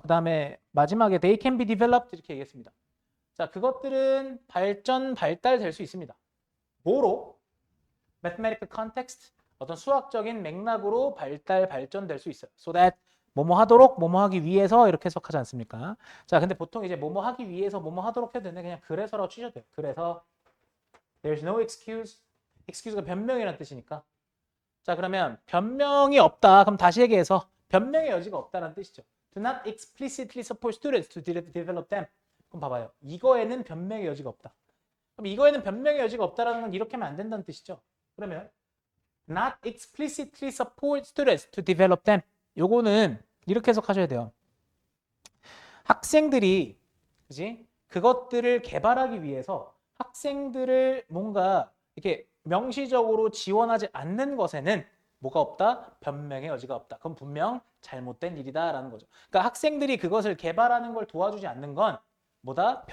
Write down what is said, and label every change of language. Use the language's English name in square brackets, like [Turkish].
[Korean] 그 다음에 마지막에 [English] they can be developed [Korean] 이렇게 얘기했습니다. 자, 그것들은 발달될 수 있습니다. 뭐로? mathematical context, 어떤 수학적인 맥락으로 발전될 수 있어요. So that 뭐뭐 하도록, 뭐뭐 하기 위해서 이렇게 해석하지 않습니까? 자, 근데 보통 이제 뭐뭐 하기 위해서 뭐뭐 하도록 해도 되는데 그냥 그래서라고 치셔도 돼요. [English] 그래서 there's no excuse. [Korean] excuse가 변명이라는 뜻이니까. 자, 그러면 변명이 없다. 그럼 다시 얘기해서 변명의 여지가 없다는 뜻이죠. [English] do not explicitly support students to develop them. [Korean] 그럼 봐봐요. 이거에는 변명의 여지가 없다. 그럼 이거에는 변명의 여지가 없다라는 건 이렇게 하면 안 된다는 뜻이죠. [English] 그러면 not explicitly support students to develop them. [Korean] 요거는 이렇게 해석하셔야 돼요. 학생들이 그지? 그것들을 개발하기 위해서 학생들을 뭔가 이렇게 명시적으로 지원하지 않는 것에는 뭐가 없다? 변명의 여지가 없다. 그럼 분명 잘못된 일이다라는 거죠. 그러니까 학생들이 그것을 개발하는 걸 도와주지 않는 건 뭐다?